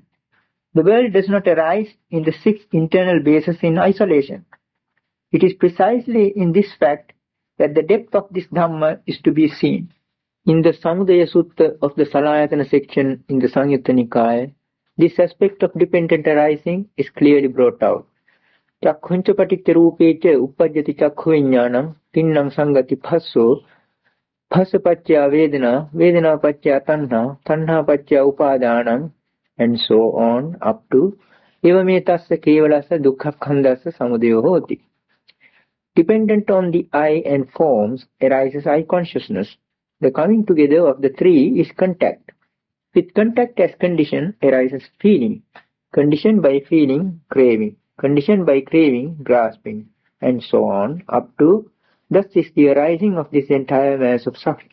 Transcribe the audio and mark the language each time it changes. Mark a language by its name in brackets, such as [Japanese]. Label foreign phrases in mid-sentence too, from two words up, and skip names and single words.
[English] The world does not arise in the six internal bases in isolation. It is precisely in this fact that the depth of this Dhamma is to be seen. In the Samudaya Sutta of the Salayatana section in the Samyutta Nikaya, this aspect of dependent arising is clearly brought out. [Pali] Chakkhunca paticca rupeca uppajjati chakkhu viññāṇam tinnam sangati bhasso bhassa paccaya vedana vedana paccaya tanha tanha paccaya upadānam, [English] and so on up to [Pali] evametasya kevalasa dukkhakkhandasya samudayo hoti. [English] Dependent on the I and forms arises I consciousness. The coming together of the three is contact. With contact as condition arises feeling, conditioned by feeling, craving, conditioned by craving, grasping, and so on up to thus is the arising of this entire mass of suffering.